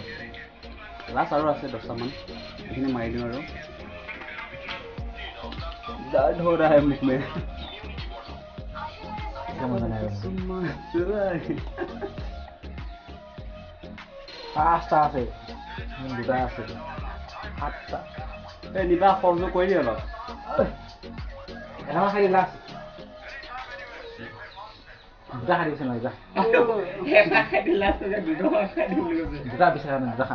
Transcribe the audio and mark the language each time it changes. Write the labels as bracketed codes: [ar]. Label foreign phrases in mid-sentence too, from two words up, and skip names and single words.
[as] লাষ্ট আৰু আছে 10টামান, সেইখিনি মাৰি দিওঁ আৰু। [hi] दर्द हो रहा है मुख में। [as] পাঁচটা আছে দুটা আছে সাতটা এই নিবা সহযোগ কৰি দিয়ে অলপ। এটা খাই দি লাষ্ট দুটা খাই দিছে নহয় দুটা বিচাৰা নাই দুটা খা